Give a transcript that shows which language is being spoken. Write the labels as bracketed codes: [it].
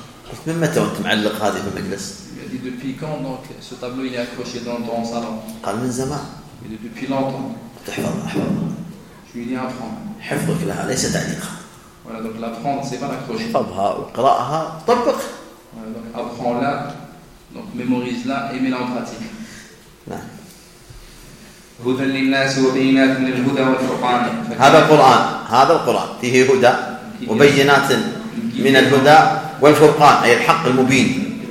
[ar] قلت من متى وأنت معلق هذه في المجلس؟ [fr] Et depuis quand donc ce tableau il est accroché dans ton salon? [ar] قال من زمان. [fr] Et depuis longtemps. [ar] تحفظ. [fr] Je lui dis apprends. [ar] حفظك لها ليس تعليقا. [fr] Voilà donc l'apprendre c'est pas l'accrocher. [ar] حفظها وقرأها طبق. [fr] Voilà donc apprends-la donc mémorise-la et mets-la en pratique. [ar] هدى للناس وبينات من الهدى والفرقان. هذا القرآن هذا القرآن فيه هدى وبينات من الهدى والفرقان أي الحق المبين.